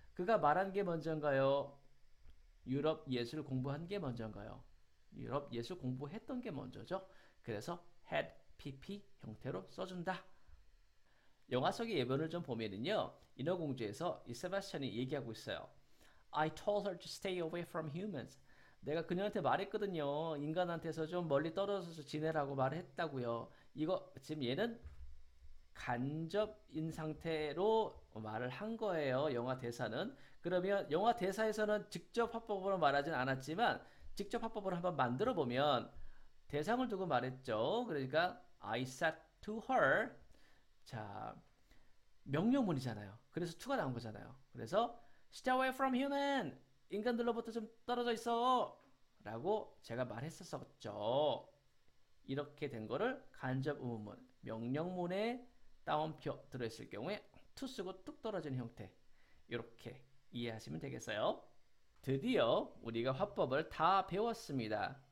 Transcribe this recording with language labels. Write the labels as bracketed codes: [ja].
[ko] 그가 말한 게 먼저인가요? 유럽 예술 공부한 게 먼저인가요? 유럽 예술 공부했던 게 먼저죠. 그래서 had pp 형태로 써준다. 영화 속의 예문을 좀 보면은요. 인어공주에서 이 세바스찬이 얘기하고 있어요. [en] I told her to stay away from humans. [ko] 내가 그녀한테 말했거든요. 인간한테서 좀 멀리 떨어져서 지내라고 말했다고요. 이거 지금 얘는 간접인 상태로 말을 한 거예요. 영화 대사는. 그러면 영화 대사에서는 직접 화법으로 말하진 않았지만 직접 화법으로 한번 만들어 보면 대상을 두고 말했죠. 그러니까 [en] I said to her. [ko] 자, 명령문이잖아요. 그래서 to가 나온 거잖아요. 그래서 [en] Stay away from human. [ko] 인간들로부터 좀 떨어져 있어. 라고 제가 말했었죠. 이렇게 된 거를 간접 의문문, 명령문에 따옴표 들어있을 경우에 to 쓰고 뚝 떨어지는 형태. 이렇게 이해하시면 되겠어요. 드디어 우리가 화법을 다 배웠습니다.